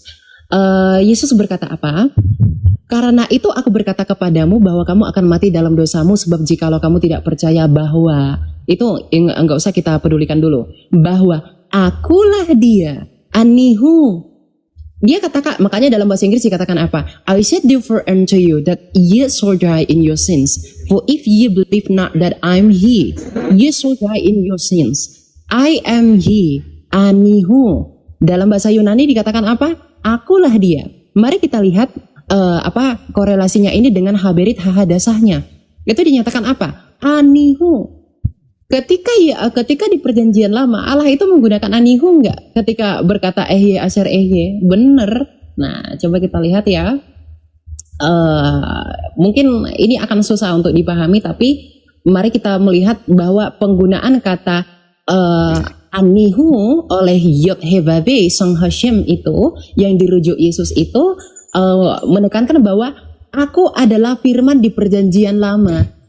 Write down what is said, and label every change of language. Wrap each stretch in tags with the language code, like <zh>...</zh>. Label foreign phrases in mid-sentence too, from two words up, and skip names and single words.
<id>Yesus berkata apa? Karena itu aku berkata kepadamu bahwa kamu akan mati dalam dosamu, sebab jikalau kamu tidak percaya bahwa itu enggak usah kita pedulikan dulu, bahwa akulah dia, anihu. Dia katakan, makanya dalam bahasa Inggris dikatakan apa?</id> <en>I said therefore unto you that ye shall die in your sins. For if ye believe not that I am he, ye shall die in your sins. I am he,</en> <id>anihu. Dalam bahasa Yunani dikatakan apa? Akulah dia. Mari kita lihat korelasinya ini dengan</id> <he>הברית החדשהnya.</he> <id>Itu dinyatakan apa? Anihu. Ketika di perjanjian lama Allah itu menggunakan anihu enggak?</id> <he>Ketika berkata אהיה אשר אהיה,</he> <id>bener. Nah, coba kita lihat ya. Mungkin ini akan susah untuk dipahami, tapi mari kita melihat bahwa penggunaan kata anihu oleh Yod Hevabe Sang Hashem itu yang dirujuk Yesus itu menekankan bahwa aku adalah firman di perjanjian lama.</id>